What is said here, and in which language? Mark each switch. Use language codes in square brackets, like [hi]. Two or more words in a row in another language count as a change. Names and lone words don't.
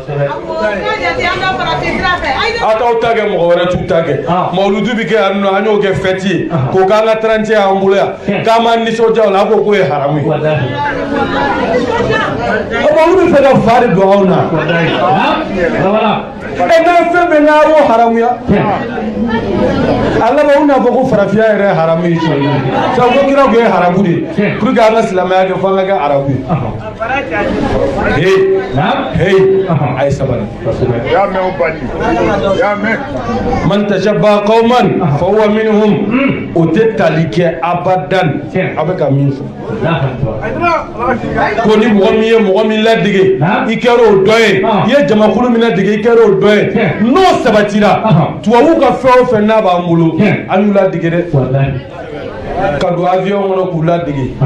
[bm] a t'aw ta kɛ mɔgɔ wɛrɛ t'u ta kɛ mawuludu bi kɛ yan nɔ an y'o kɛ fɛti ye k'o k'an ka 31 y'an bolo yan k'an m'an nisɔndiya o la a ko k'o ye haramu ye olu bɛ fɛ ka fa de don anw na n'a fɛn bɛɛ n'a y'o haramuya a laban u n'a fɔ ko farafinya yɛrɛ ye haramu ye sabu ko kira kun ye haramu de ye [fr] pour que [bm] an ka silamɛya kɛ fo an ka kɛ arabu ye a ye sabali [ar] من تشبه بقوم فهو منهم [bm] o tɛ tali kɛ abadan a bɛ ka min fɔ ko ni mɔgɔ min ye mɔgɔ min ladege i kɛra o dɔ ye i ye jamakulu min ladege i kɛra o dɔ ye n'o sabatira tubabuw ka fɛn o fɛn n'a b'an bolo an y'u ladege dɛ ka don avion kɔnɔ k'u ladege